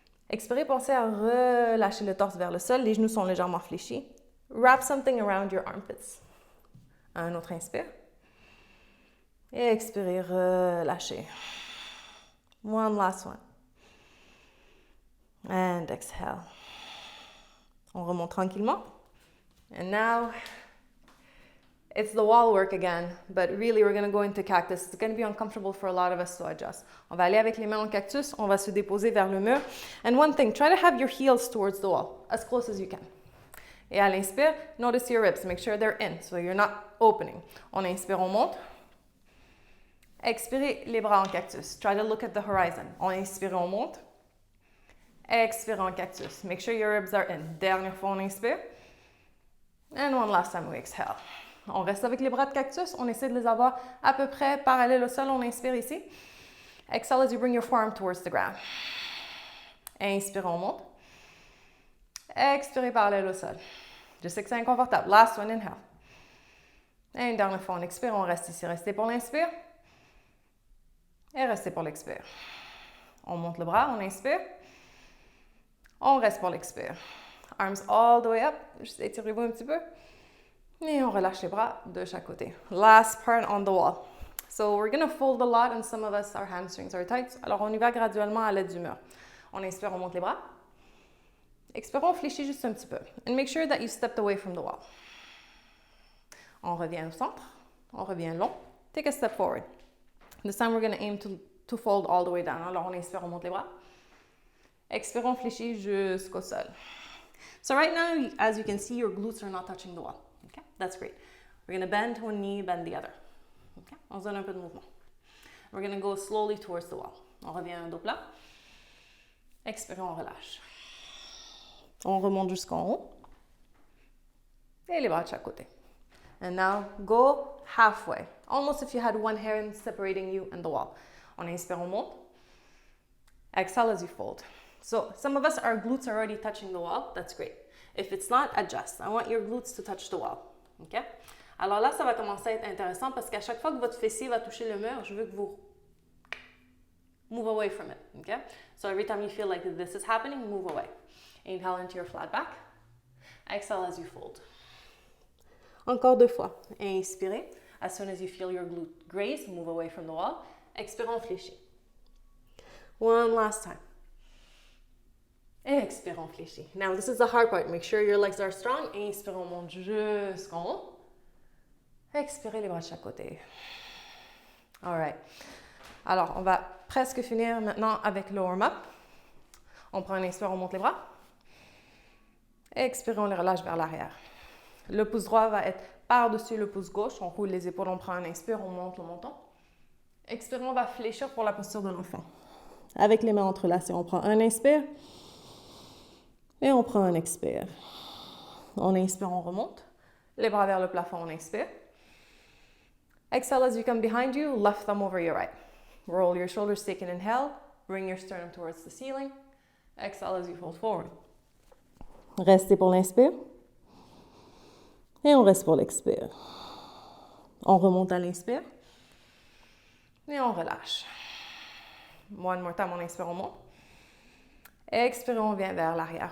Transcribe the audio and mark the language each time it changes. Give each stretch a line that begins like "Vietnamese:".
French: Expirez, pensez à relâcher le torse vers le sol. Les genoux sont légèrement fléchis.
English: Wrap something around your armpits.
French: Un autre inspire. Et expirez, relâchez.
English: One last one. And exhale.
French: On remonte tranquillement.
English: And now, it's the wall work again, but really we're going to go into cactus. It's going to be uncomfortable for a lot of us to adjust.
French: On va aller avec les mains en cactus, on va se déposer vers le mur.
English: And one thing, try to have your heels towards the wall, as close as you can.
French: Et à l'inspire,
English: notice your ribs, make sure they're in, so you're not opening.
French: On inspire, on monte. Expirez, les bras en cactus.
English: Try to look at the horizon.
French: On inspire, on monte. Expire en cactus.
English: Make sure your ribs are in.
French: Dernière fois, on inspire.
English: And one last time we exhale.
French: On reste avec les bras de cactus. On essaie de les avoir à peu près parallèles au sol. On inspire ici.
English: Exhale as you bring your forearm towards the ground.
French: Inspire, on monte. Expirez parallèle au sol. Je sais que c'est inconfortable.
English: Last one, inhale.
French: Et une dernière fois, on expire. On reste ici. Restez pour l'inspire. Et restez pour l'expire. On monte le bras. On inspire. On reste pour l'expire.
English: Arms all the way up.
French: Juste étirez-vous un petit peu. Et on relâche les bras de chaque côté.
English: Last part on the wall. So we're going to fold a lot and some of us, our hamstrings are tight.
French: Alors on y va graduellement à l'aide du mur. On inspire, on monte les bras. Expirons, on fléchit juste un petit peu.
English: And make sure that you stepped away from the wall.
French: On revient au centre. On revient long.
English: Take a step forward. This time we're going to aim to fold all the way down.
French: Alors on inspire, on monte les bras. Expirons, fléchit jusqu'au sol.
English: So right now, as you can see, your glutes are not touching the wall. Okay, that's great. We're going to bend one knee, bend the other.
French: Okay, on se donne un peu de mouvement.
English: We're going to go slowly towards the wall.
French: On revient à un dos plat. Expirons, on relâche. On remonte jusqu'en haut. Et les bras de chaque côté.
English: And now, go halfway. Almost if you had one hand separating you and the wall.
French: On inspire, on monte.
English: Exhale as you fold. So some of us, our glutes are already touching the wall. That's great. If it's not, adjust. I want your glutes to touch the wall. OK?
French: Alors là, ça va commencer à être intéressant parce qu'à chaque fois que votre fessier va toucher le mur, je veux que vous
English: move away from it. OK? So every time you feel like this is happening, move away. Inhale into your flat back. Exhale as you fold.
French: Encore deux fois. Inspirez.
English: As soon as you feel your glute graze, move away from the wall.
French: Expirons, fléchis.
English: One last time.
French: Expirons, fléchis.
English: Now, this is the hard part. Make sure your legs are strong.
French: Inspirons, on monte jusqu'en haut. Expirez les bras de chaque côté.
English: All right.
French: Alors, on va presque finir maintenant avec le warm-up. On prend un inspire, on monte les bras. Expirez, on les relâche vers l'arrière. Le pouce droit va être par-dessus le pouce gauche. On roule les épaules, on prend un inspire, on monte le menton. Expirons, on va fléchir pour la posture de l'enfant. Avec les mains entrelacées, on prend un inspire. Et on prend un expire. On inspire, on remonte. Les bras vers le plafond, on inspire.
English: Exhale as you come behind you, left thumb over your right. Roll your shoulders, take an inhale. Bring your sternum towards the ceiling. Exhale as you fold forward.
French: Restez pour l'inspire. Et on reste pour l'expire. On remonte à l'inspire. Et on relâche.
English: One more time,
French: on inspire, on monte. Expire, on vient vers l'arrière.